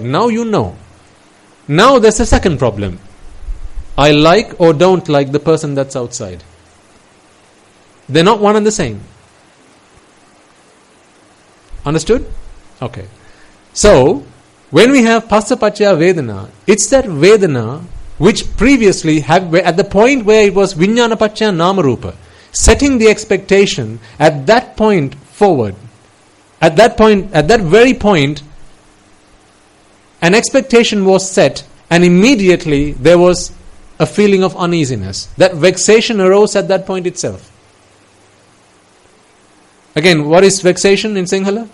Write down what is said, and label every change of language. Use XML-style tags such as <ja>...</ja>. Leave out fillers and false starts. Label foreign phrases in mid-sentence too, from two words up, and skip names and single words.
<en>Now you know. Now there's a second problem. I like or don't like the person that's outside. They're not one and the same. Understood? Okay. So, when we have</en> <pi>passa paccaya vedana,</pi> <en>it's that vedana which previously had, at the point where it was</en> <pi>vijnana paccaya namarupa,</pi> <en>setting the expectation at that point forward. At that very point, an expectation was set, and immediately there was a feeling of uneasiness. That vexation arose at that point itself. Again, what is vexation in Sinhala?</en>